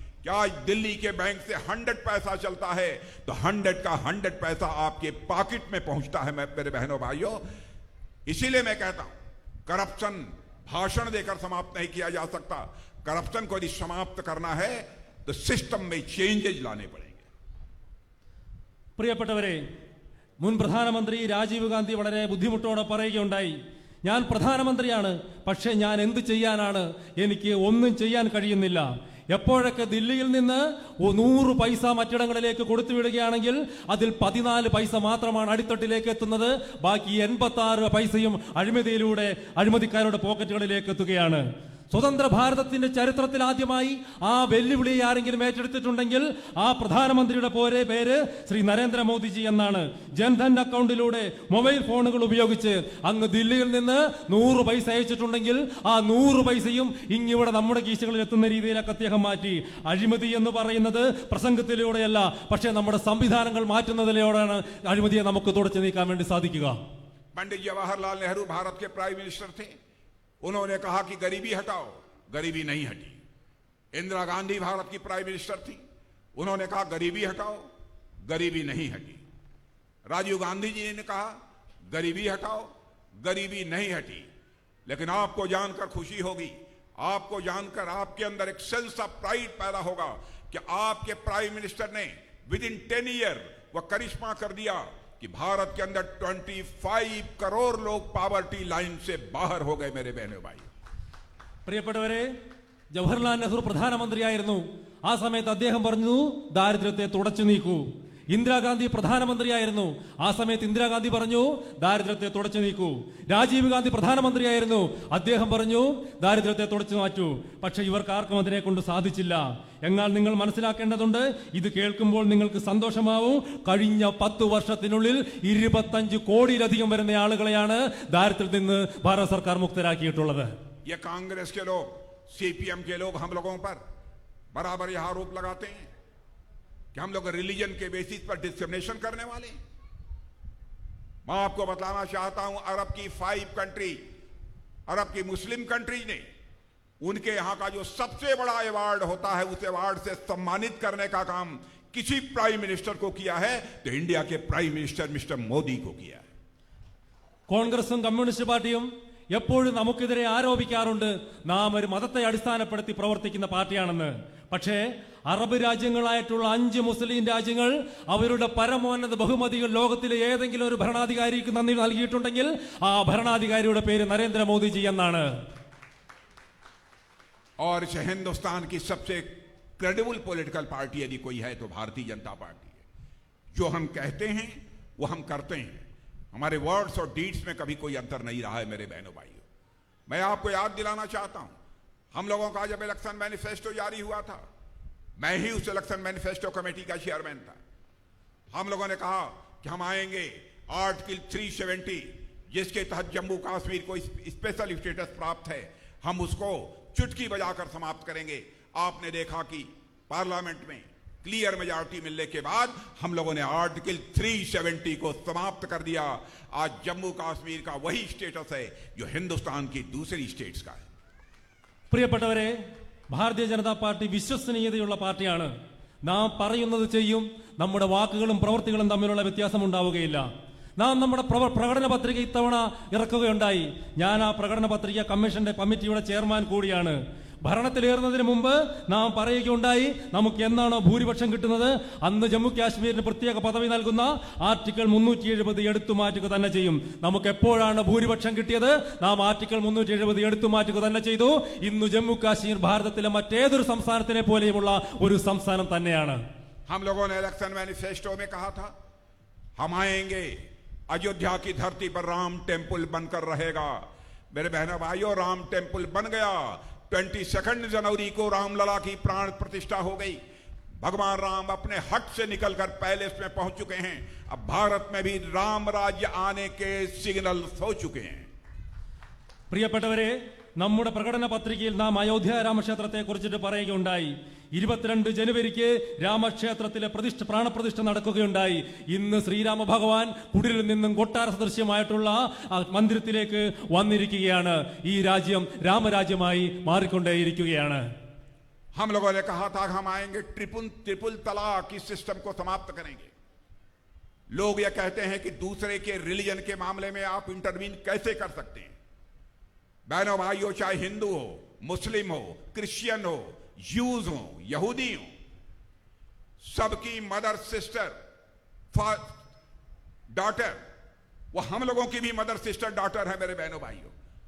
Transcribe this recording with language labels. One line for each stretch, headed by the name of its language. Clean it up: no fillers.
Hindi: कि आज दिल्ली के बैंक से 100 पैसा चलता है तो 100 का 100 पैसा आपके पॉकेट में पहुंचता है मेरे बहनों भाइयों। इसीलिए मैं कहता हूं, करप्शन भाषण देकर समाप्त नहीं किया जा सकता। करप्शन को यदि समाप्त करना है तो सिस्टम में चेंजेज लाने पड़ेंगे।
Malayalam: പ്രിയപ്പെട്ടവരെ, മുൻ പ്രധാനമന്ത്രി രാജീവ് ഗാന്ധി വളരെ ബുദ്ധിമുട്ടോടെ പറയുകയുണ്ടായി, ഞാൻ പ്രധാനമന്ത്രിയാണ്, പക്ഷേ ഞാൻ എന്ത് ചെയ്യാനാണ്, എനിക്ക് ഒന്നും ചെയ്യാൻ കഴിയുന്നില്ല. എപ്പോഴൊക്കെ ദില്ലിയിൽ നിന്ന് 100 പൈസ മറ്റിടങ്ങളിലേക്ക് കൊടുത്തു വിടുകയാണെങ്കിൽ അതിൽ 14 പൈസ മാത്രമാണ് അടിത്തട്ടിലേക്ക് എത്തുന്നത്. ബാക്കി 86 പൈസയും അഴിമതിക്കാരുടെ പോക്കറ്റുകളിലേക്ക് എത്തുകയാണ്. സ്വതന്ത്ര ഭാരതത്തിന്റെ ചരിത്രത്തിൽ ആദ്യമായി ആ വെല്ലുവിളി ആരെങ്കിലും ഏറ്റെടുത്തിട്ടുണ്ടെങ്കിൽ ആ പ്രധാനമന്ത്രിയുടെ പേര് ശ്രീ നരേന്ദ്രമോദിജി എന്നാണ്. ജൻധൻ അക്കൗണ്ടിലൂടെ മൊബൈൽ ഫോണുകൾ ഉപയോഗിച്ച് അങ്ങ് ദില്ലിയിൽ നിന്ന് 100 പൈസ അയച്ചിട്ടുണ്ടെങ്കിൽ ആ 100 പൈസയും ഇങ്ങിവിടെ നമ്മുടെ കീശകളിൽ എത്തുന്ന രീതിയിലൊക്കെ അദ്ദേഹം മാറ്റി. അഴിമതി എന്ന് പറയുന്നത് പ്രസംഗത്തിലൂടെയല്ല, പക്ഷേ നമ്മുടെ സംവിധാനങ്ങൾ മാറ്റുന്നതിലൂടെയാണ് അഴിമതിയെ നമുക്ക് തുടച്ചു നീക്കാൻ വേണ്ടി സാധിക്കുക.
Hindi: पंडित जवाहरलाल नेहरू भारत के प्राइम मिनिस्टर थे। उन्होंने कहा कि गरीबी हटाओ, गरीबी नहीं हटी। इंदिरा गांधी भारत की प्राइम मिनिस्टर थी, उन्होंने कहा गरीबी हटाओ, गरीबी नहीं हटी। राजीव गांधी जी ने कहा गरीबी हटाओ, गरीबी नहीं हटी। लेकिन आपको जानकर खुशी होगी, आपको जानकर आपके अंदर एक
English: sense of pride
Hindi: पैदा होगा कि आपके प्राइम मिनिस्टर ने
English: within 10 year
Hindi: वह करिश्मा कर दिया कि भारत के अंदर 25 करोड़ लोग पॉवर्टी लाइन से बाहर हो गए। मेरे बहनों भाई,
Malayalam: പ്രിയപ്പെട്ടവരെ, ജവഹർലാൽ നെഹ്റു പ്രധാനമന്ത്രിയായിരുന്നു. ആ സമയത്ത് അദ്ദേഹം പറഞ്ഞു ദാരിദ്ര്യത്തെ തുടച്ചു നീക്കൂ. ഇന്ദിരാഗാന്ധി പ്രധാനമന്ത്രിയായിരുന്നു. ആ സമയത്ത് ഇന്ദിരാഗാന്ധി പറഞ്ഞു ദാരിദ്ര്യത്തെ തുടച്ചു നീക്കൂ. രാജീവ് ഗാന്ധി പ്രധാനമന്ത്രിയായിരുന്നു. അദ്ദേഹം പറഞ്ഞു ദാരിദ്ര്യത്തെ തുടച്ചു മാറ്റൂ. പക്ഷെ ഇവർക്ക് ആർക്കും അതിനെ കൊണ്ട് സാധിച്ചില്ല. എന്നാൽ നിങ്ങൾ മനസ്സിലാക്കേണ്ടതുണ്ട്, ഇത് കേൾക്കുമ്പോൾ നിങ്ങൾക്ക് സന്തോഷമാവും. കഴിഞ്ഞ 10 വർഷത്തിനുള്ളിൽ 25 കോടിയിലധികം വരുന്ന ആളുകളെയാണ് ദാരിദ്ര്യത്തിൽ നിന്ന് ഭാരത സർക്കാർ മുക്തരാക്കിയിട്ടുള്ളത്.
Hindi: ये कांग्रेस के लोग, सीपीएम के लोग हम लोगों पर बराबर यह आरोप लगाते हैं कि हम लोग रिलीजन के बेसिस पर डिस्क्रिमिनेशन करने वाले हैं। मैं आपको बताना चाहता हूं, अरब की 5 कंट्री, अरब की मुस्लिम कंट्रीज ने उनके यहां का जो सबसे बड़ा अवार्ड होता है उस अवार्ड से सम्मानित करने का काम किसी प्राइम मिनिस्टर को किया है तो इंडिया के प्राइम मिनिस्टर मिस्टर मोदी को किया है।
Malayalam: കോൺഗ്രസും കമ്മ്യൂണിസ്റ്റ് പാർട്ടിയും എപ്പോഴും നമുക്കെതിരെ ആരോപിക്കാറുണ്ട് നാം ഒരു മതത്തെ അടിസ്ഥാനപ്പെടുത്തി പ്രവർത്തിക്കുന്ന പാർട്ടിയാണെന്ന്. പക്ഷേ അറബ് രാജ്യങ്ങളായിട്ടുള്ള 5 മുസ്ലിം രാജ്യങ്ങൾ അവരുടെ പരമോന്നത ബഹുമതികൾ ലോകത്തിലെ ഏതെങ്കിലും ഒരു ഭരണാധികാരിക്ക് നൽകിയിട്ടുണ്ടെങ്കിൽ ആ ഭരണാധികാരിയുടെ പേര് നരേന്ദ്രമോദിജി എന്നാണ്.
Hindi: और हिंदुस्तान की सबसे क्रेडिबल पॉलिटिकल पार्टी यदि कोई है तो भारतीय जनता पार्टी है। जो हम कहते हैं वो हम करते हैं। हमारे वर्ड्स और डीड्स में कभी कोई अंतर नहीं रहा है। मेरे बहनों भाइयों, मैं आपको याद दिलाना चाहता हूं, हम लोगों का जब इलेक्शन मैनिफेस्टो जारी हुआ था, मैं ही उस इलेक्शन मैनिफेस्टो कमेटी का चेयरमैन था। हम लोगों ने कहा कि हम आएंगे आर्टिकल 370 जिसके तहत जम्मू कश्मीर को स्पेशल स्टेटस प्राप्त है, हम उसको चुटकी बजाकर समाप्त करेंगे। आपने देखा कि पार्लियामेंट में क्लियर मेजॉरिटी मिलने के बाद हम लोगों ने आर्टिकल 370 को समाप्त कर दिया। आज जम्मू कश्मीर का वही स्टेटस है जो हिंदुस्तान की दूसरी स्टेट्स का है।
Malayalam: പ്രിയപ്പെട്ടവരെ, ഭാരതീയ ജനതാ പാർട്ടി വിശ്വസനീയതയുള്ള പാർട്ടിയാണ്. നാം പറയുന്നത് ചെയ്യും. നമ്മുടെ വാക്കുകളും പ്രവൃത്തികളും തമ്മിലുള്ള വ്യത്യാസം ഉണ്ടാവുകയില്ല. നാം നമ്മുടെ പ്രകടന പത്രിക ഇത്തവണ ഇറക്കുകയുണ്ടായി. ഞാൻ ആ പ്രകടന പത്രിക കമ്മിറ്റിയുടെ ചെയർമാൻ കൂടിയാണ്. ഭരണത്തിലേറുന്നതിന് മുമ്പ് നാം പറയുകയുണ്ടായി നമുക്ക് എന്നാണോ ഭൂരിപക്ഷം കിട്ടുന്നത് അന്ന് ജമ്മു കാശ്മീരിന് പ്രത്യേക പദവി നൽകുന്ന ആർട്ടിക്കിൾ 370 എടുത്തു മാറ്റുക തന്നെ ചെയ്യും. നമുക്ക് എപ്പോഴാണ് ഭൂരിപക്ഷം കിട്ടിയത്? നാം ആർട്ടിക്കിൾ 370 എടുത്തു മാറ്റുക തന്നെ ചെയ്തു. ഇന്ന് ജമ്മു കാശ്മീർ ഭാരതത്തിലെ മറ്റേതൊരു സംസ്ഥാനത്തിനെ പോലെയുമുള്ള ഒരു സംസ്ഥാനം തന്നെയാണ്.
Hindi: हम लोगों ने इलेक्शन मैनिफेस्टो में कहा था हम आएंगे, अयोध्या की धरती पर राम टेम्पल बनकर रहेगा। मेरे बहनों भाइयों, राम टेम्पल बन गया। 22 जनवरी को रामलला की प्राण प्रतिष्ठा हो गई। भगवान राम अपने हट से निकलकर पैलेस में पहुंच चुके हैं। अब भारत में भी राम राज्य आने के सिग्नल्स हो चुके हैं।
Malayalam: പ്രിയപ്പെട്ടവരെ, നമ്മുടെ പ്രകടന പത്രികയിൽ നാം അയോധ്യ രാമക്ഷേത്രത്തെ കുറിച്ചിട്ട് പറയുകയുണ്ടായി. 22 ജനുവരിക്ക് രാമക്ഷേത്രത്തിലെ പ്രാണപ്രതിഷ്ഠ നടക്കുകയുണ്ടായി. ഇന്ന് ശ്രീരാമ ഭഗവാൻ കുടിലിൽ നിന്നും കൊട്ടാര സദൃശ്യമായിട്ടുള്ള മന്ദിരത്തിലേക്ക് വന്നിരിക്കുകയാണ്. ഈ രാജ്യം രാമരാജ്യമായി മാറിക്കൊണ്ടേയിരിക്കുകയാണ്.
Hindi: हम लोगों ने कहा था कि हम आएंगे ट्रिपल तलाक की सिस्टम को समाप्त करेंगे। लोग ये कहते हैं कि दूसरे के रिलीजन के मामले में आप इंटरवीन कैसे कर सकते हैं। बहनों भाइयों, चाहे हिंदू हो, मुस्लिम हो, क्रिश्चियन हो, यूज हो, यहूदी हो, सबकी मदर, सिस्टर, डॉटर, वो हम लोगों की भी मदर, सिस्टर, डॉटर है मेरे बहनों भाइयों।